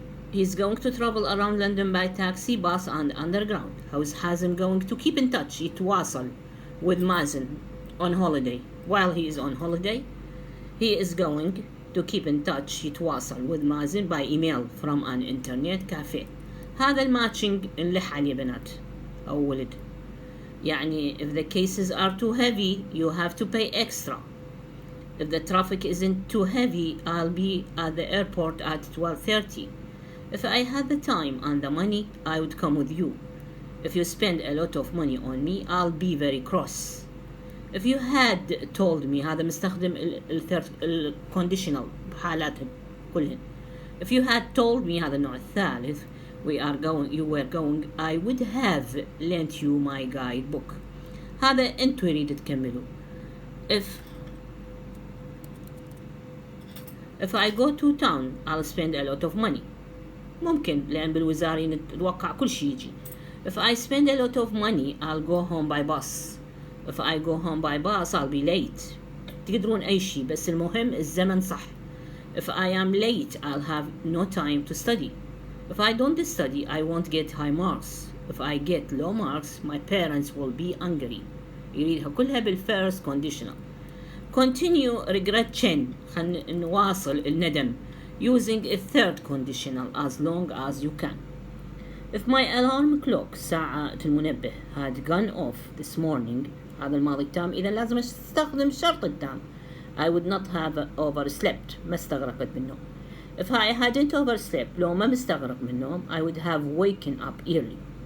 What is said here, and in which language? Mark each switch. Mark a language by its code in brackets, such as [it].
[en] He's going to travel around London by taxi, bus and underground. How is Hazem going to keep in touch [ar] يتواصل [en] with Mazen on holiday? While he is on holiday, he is going to keep in touch [ar] يتواصل [en] with Mazen by email from an internet cafe. [ar] هذا الماتشنج نلح عليه بنات أو ولد. يعني [en] if the cases are too heavy you have to pay extra. If the traffic isn't too heavy, I'll be at the airport at 12:30. If I had the time and the money, I would come with you. If you spend a lot of money on me, I'll be very cross. If you had told me [ar] هذا مستخدم الconditional بحالاتهم كلهن. [en] If you had told me [ar] هذا النوع الثالث [en] you were going, I would have lent you my guidebook. [ar] هذا انتوا يريد تكملوا. [en] If I go to town, I'll spend a lot of money. [ar] ممكن لأن بالوزاري نتوقع كل شيء يجي. [en] If I spend a lot of money, I'll go home by bus. If I go home by bus, I'll be late. [ar] تقدرون أي شيء بس المهم الزمن صح. [en] If I am late, I'll have no time to study. If I don't study, I won't get high marks. If I get low marks, my parents will be angry. [ar] يريدها كلها بالفيرست conditional. [en] Continue regret chain. [ar] خلينا نواصل الندم [en] using a third conditional as long as you can. If my alarm clock [ar] ساعة المنبه [en] had gone off this morning [ar] هذا الماضي التام إذا لازم استخدم الشرط التام. [en] I would not have overslept [ar] ما استغرقت بالنوم. [en] If I hadn't overslept [ar] لو ما مستغرق من النوم [en] I would have woken up early.